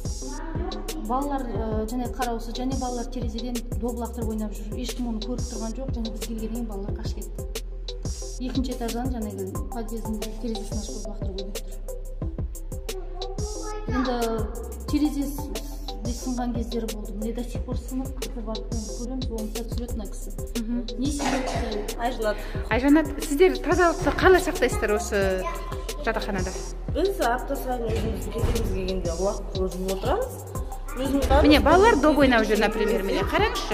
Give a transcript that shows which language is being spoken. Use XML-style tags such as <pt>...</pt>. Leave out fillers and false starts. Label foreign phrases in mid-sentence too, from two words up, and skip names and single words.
<kk>Балалар және қараусыз, және балалар терезеден доблақтырып ойнап жүр. Ешкім оны көріп тұрған жоқ, және біз келгеннен балалар қашып кетті. Екінші этаждан жаңағы подъездің терезесін ашып доблақтырып ойнап тұр. Енді терезесі сынған кездері болды. Міне</kk> <ru>до сих пор</ru> <kk>сынып, қазір барып көреміз, оңында түсіреді мына кісі. Не себепті? Айжанат, сіздер тазалықты қалай сақтайсыздар осы жатақханада? Біз апта сайын өзіміз кетеміз келгенде уақыт жуып отырамыз. Міне балалар доп ойнап жүр, например, міне қараңызшы.</kk>